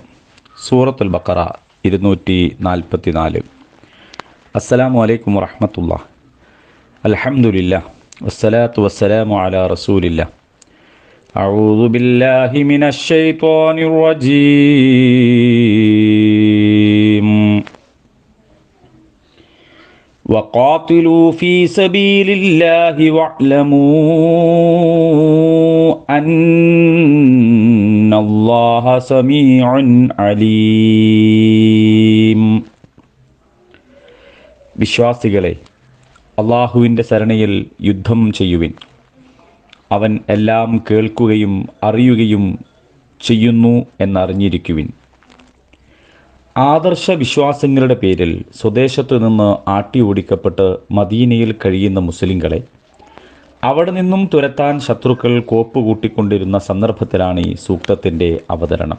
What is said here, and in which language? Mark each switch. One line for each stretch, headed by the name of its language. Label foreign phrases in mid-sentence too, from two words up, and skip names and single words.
Malayalam: സൂറത്തുൽ ബഖറ 244.
Arabic: السلام عليكم ورحمة الله. الحمد لله والصلاة والسلام على رسول الله. أعوذ بالله من الشيطان الرجيم. وقاتلوا في سبيل الله واعلموا أن الله سميع عليم.
Malayalam: വിശ്വാസികളെ, അള്ളാഹുവിൻ്റെ സരണയിൽ യുദ്ധം ചെയ്യുവിൻ. അവൻ എല്ലാം കേൾക്കുകയും അറിയുകയും ചെയ്യുന്നു എന്നറിഞ്ഞിരിക്കുവിൻ. ആദർശ വിശ്വാസങ്ങളുടെ പേരിൽ സ്വദേശത്തു നിന്ന് ആട്ടി ഓടിക്കപ്പെട്ട് മദീനയിൽ കഴിയുന്ന മുസ്ലിങ്ങളെ അവിടെ നിന്നും തുരത്താൻ ശത്രുക്കൾ കോപ്പുകൂട്ടിക്കൊണ്ടിരുന്ന സന്ദർഭത്തിലാണ് ഈ സൂക്തത്തിൻ്റെ അവതരണം.